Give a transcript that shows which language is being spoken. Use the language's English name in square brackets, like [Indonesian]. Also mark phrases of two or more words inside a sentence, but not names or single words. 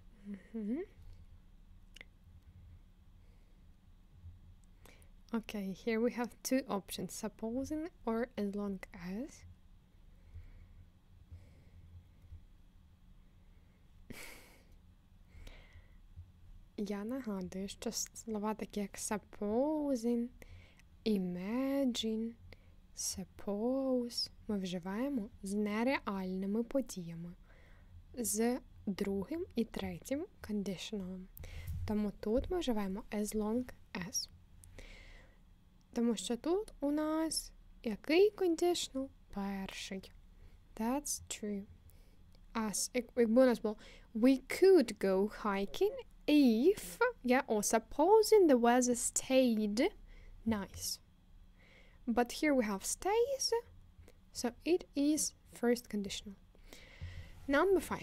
[English] Okay, here we have two options, supposing or as long as. [Ukrainian] Я нагадую, що слова такі як [English] supposing, imagine, suppose [Ukrainian] ми вживаємо з нереальними подіями, з другим і третім conditionalом. Тому тут ми вживаємо [English] as long as. [Ukrainian] Тому що тут у нас який conditional? Перший. [English] That's true. [Ukrainian] Якби у нас було [English] we could go hiking if, or supposing the weather stayed nice. But here we have stays, so it is first conditional. Number 5.